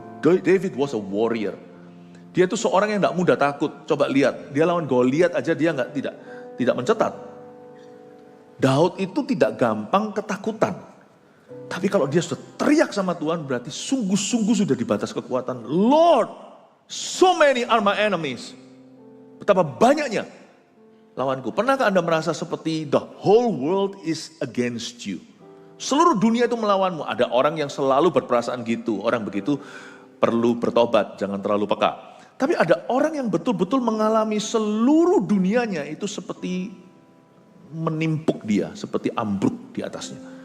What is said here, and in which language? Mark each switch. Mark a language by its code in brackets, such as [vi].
[id] David was a warrior. Dia itu seorang yang gak mudah takut. Coba lihat, dia lawan Goliat aja dia tidak mencetat. Daud itu tidak gampang ketakutan. Tapi kalau dia sudah teriak sama Tuhan, berarti sungguh-sungguh sudah di batas kekuatan. [en] Lord, so many are my enemies. [id] Betapa banyaknya lawanku. Pernahkah Anda merasa seperti [en] the whole world is against you? [id] Seluruh dunia itu melawanmu. Ada orang yang selalu berperasaan gitu. Orang begitu perlu bertobat, jangan terlalu peka. Tapi ada orang yang betul-betul mengalami seluruh dunianya itu seperti menimpuk dia, seperti ambruk di atasnya.